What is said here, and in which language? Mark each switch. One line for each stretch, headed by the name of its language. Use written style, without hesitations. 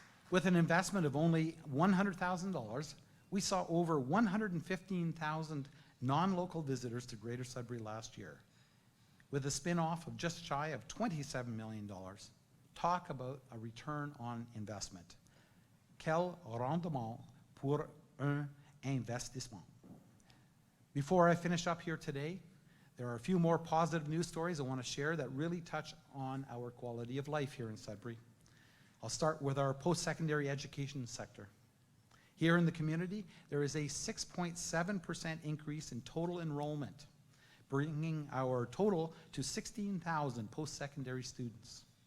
English: With an investment of only $100,000, we saw over 115,000 non-local visitors to Greater Sudbury last year, with a spin-off of just shy of $27 million. Talk about a return on investment.
French: Quel rendement pour un investissement.
English: Before I finish up here today, there are a few more positive news stories I want to share that really touch on our quality of life here in Sudbury. I'll start with our post-secondary education sector. Here in the community, there is a 6.7% increase in total enrollment, bringing our total to 16,000 post-secondary students.